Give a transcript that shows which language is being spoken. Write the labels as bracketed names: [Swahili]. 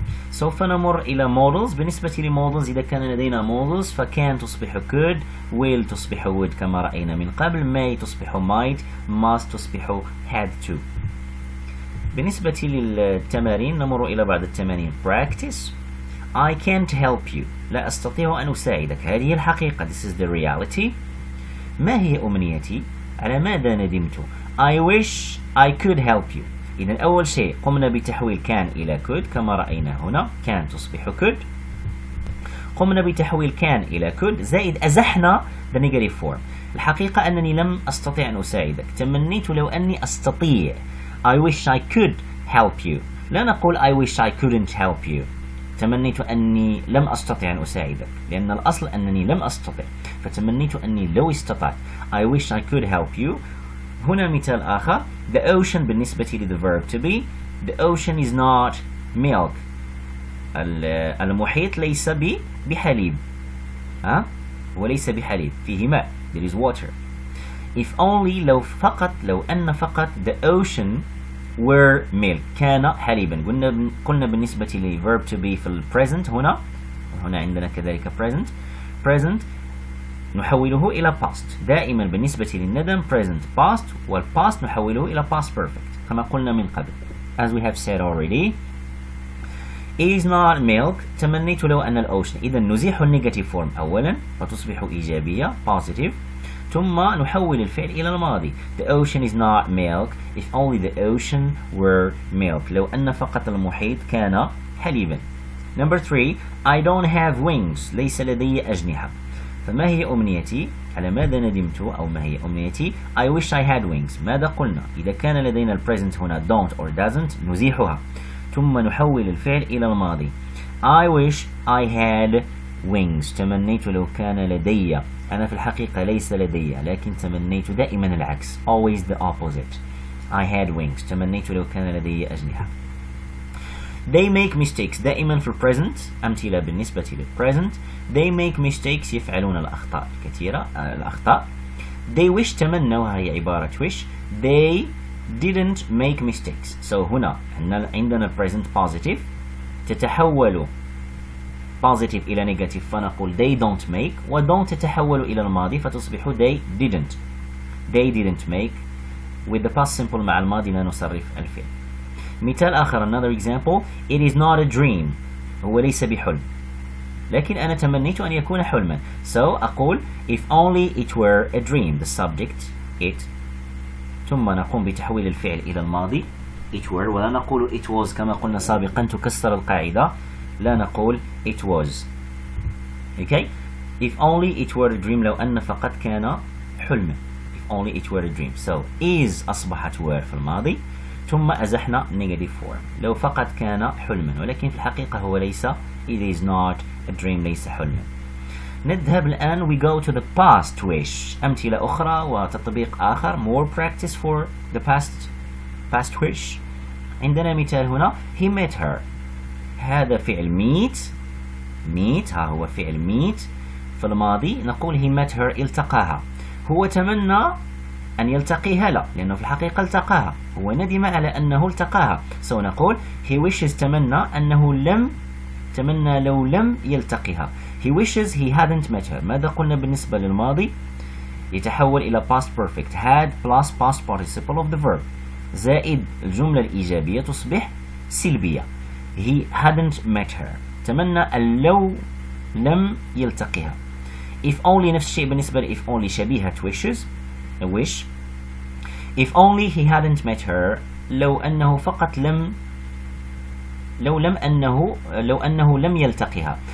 [Arabic] سوف نمر إلى models. بالنسبة لمودلز إذا كان لدينا models فكان تصبح could، will تصبح would كما رأينا من قبل، may تصبح might، must تصبح had to. بالنسبة للتمارين نمر إلى بعض التمارين. [English] practice I can't help you [Arabic] لا أستطيع أن أساعدك. هذه الحقيقة [English] this is the reality. [Arabic] ما هي أمنيتي؟ على ماذا ندمت؟ [English] I wish I could help you. [Arabic] إذن أول شيء قمنا بتحويل كان إلى could كما رأينا هنا كان تصبح could. قمنا بتحويل كان إلى could زائد أزحنا [English] the negative form. [Arabic] الحقيقة أنني لم أستطيع أن أساعدك، تمنيت لو أني أستطيع [English] I wish I could help you. [Arabic] لا نقول [English] I wish I couldn't help you. [Arabic] تمنيت أني لم أستطع أن أساعدك لأن الأصل أنني لم أستطع، فتمنيت أني لو استطعت [English] I wish I could help you. [Arabic] هنا مثال آخر [English] the ocean بالنسبة ل the verb to be the ocean is not milk. [Arabic] المحيط ليس بحليب وليس بحليب فيه ماء [English] there is water. if only [Arabic] لو أن فقط [English] the ocean were milk [Arabic] كان حليبا. قلنا بالنسبة ل verb to be في ال present هنا عندنا كذلك present نحوله إلى past. دائما بالنسبة للندم present past والpast نحوله إلى past perfect كما قلنا من قبل [English] as we have said already. is not milk [Arabic] تمنيت لو أن الأوشن. إذا نزيح النيجاتيف فورم أولا فتصبح إيجابية positive. ثم نحول الفعل إلى الماضي. [English] The ocean is not milk if only the ocean were milk. [Arabic] لو أن فقط المحيط كان حليبا. [English] Number 3. I don't have wings. [Arabic] ليس لدي أجنحة. فما هي أمنيتي؟ على ماذا ندمت أو ما هي أمنيتي؟ [English] I wish I had wings. [Arabic] ماذا قلنا؟ إذا كان لدينا البريزنت هنا don't or doesn't نزيحها ثم نحول الفعل إلى الماضي. [English] I wish I had wings. [Arabic] تمنيت لو كان لدي. أنا في الحقيقة ليس لدي لكن تمنيت دائما العكس. [English] Always the opposite. I had wings. [Arabic] تمنيت لو كان لدي أجنحة. [English] They make mistakes. [Arabic] دائما في present أمثلة بالنسبة للpresent. [English] They make mistakes. [Arabic] يفعلون الأخطاء الكثيرة الأخطاء. [English] They wish [Arabic] تمنوا هي عبارة wish. [English] They didn't make mistakes. So [Arabic] هنا عندنا [English] present positive تتحول positive إلى negative فنقول they don't make و don't تتحول إلى الماضي فتصبح they didn't. They didn't make. [Arabic] with the past simple مع الماضي لا نصرف الفعل. مثال آخر [English] another example. It is not a dream. [Arabic] هو ليس بحلم لكن أنا تمنيت أن يكون حلما. [English] So أقول if only it were a dream. [Arabic] The subject it ثم نقوم بتحويل الفعل إلى الماضي [English] it were [Arabic] ولا نقول it was كما قلنا سابقا تكسر القاعدة لا نقول it was. [English] Okay. If only it were a dream [Arabic] لو أن فقط كان حلما. [English] If only it were a dream. [Arabic] So is أصبحت were في الماضي ثم أزحنا negative form لو فقط كان حلما ولكن في الحقيقة هو ليس. [English] It is not a dream. [Arabic] ليس حلما. نذهب الآن [English] we go to the past wish. [Arabic] أمثلة أخرى وتطبيق آخر [English] more practice for the past wish. [Arabic] عندنا مثال هنا [English] he met her. [Arabic] هذا فعل meet ها هو فعل meet في الماضي نقول he met her التقاها. هو تمنى أن يلتقيها لا لأنه في الحقيقة التقاها. هو ندم على أنه التقاها. So نقول [English] he wishes [Arabic] تمنى أنه تمنى لو لم يلتقيها. [English] He wishes he hadn't met her. [Arabic] ماذا قلنا بالنسبة للماضي؟ يتحول إلى past perfect had plus past participle of the verb زائد الجملة الإيجابية تصبح سلبية. [English] He hadn't met her. [Arabic] تمنى أن لو لم يلتقيها. If only نفس الشيء بالنسبة ل if only شبيهة wishes a wish. [English] If only he hadn't met her. [Arabic] لو أنه فقط لو أنه لم يلتقيها.